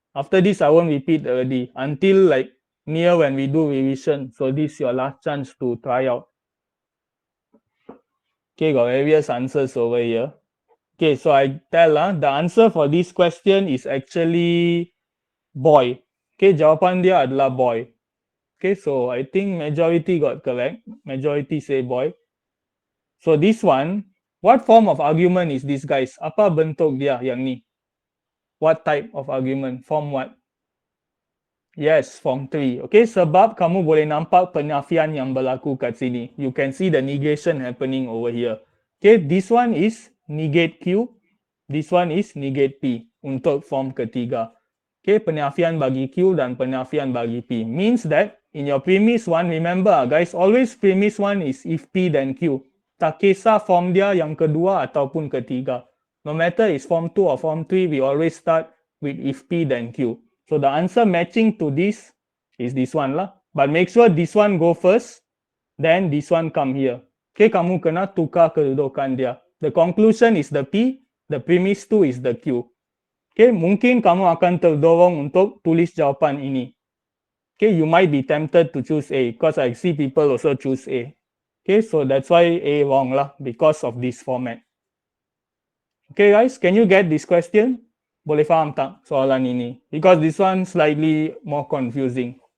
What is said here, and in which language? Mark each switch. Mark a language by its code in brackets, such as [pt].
[en] After this, I won't repeat already. Until like near when we do revision. So this your last chance to try out. Okay, got various answers over here. Okay, so I tell the answer for this question is actually boy. [ms] Okay, jawapan dia adalah boy. [en] Okay, so I think majority got correct. Majority say boy. So this one, what form of argument is this, guys? [ms] Apa bentuk dia yang ni? [en] What type of argument? Form what? Yes, form 3. [ms] Okay, sebab kamu boleh nampak penafian yang berlaku kat sini. [en] You can see the negation happening over here. Okay, this one is negate Q. This one is negate P [ms] untuk form ketiga. Okay, penafian bagi Q dan penafian bagi P. [en] Means that in your premise one, remember guys, always premise one is if P then Q. [ms] Tak kisah form dia yang kedua ataupun ketiga. [en] No matter it's form 2 or form 3, we always start with if P then Q. So the answer matching to this is this one lah. But make sure this one go first, then this one come here. Okay, [ms] kamu kena tukar kedudukan dia. [en] The conclusion is the P, the premise 2 is the Q. [ms] Okay, mungkin kamu akan terdorong untuk tulis jawapan ini. [en] Okay, you might be tempted to choose A, because I see people also choose A. Okay, so that's why A wrong lah, because of this format. Okay guys, can you get this question? [ms] Boleh faham tak soalan ini? [en] Because this one slightly more confusing.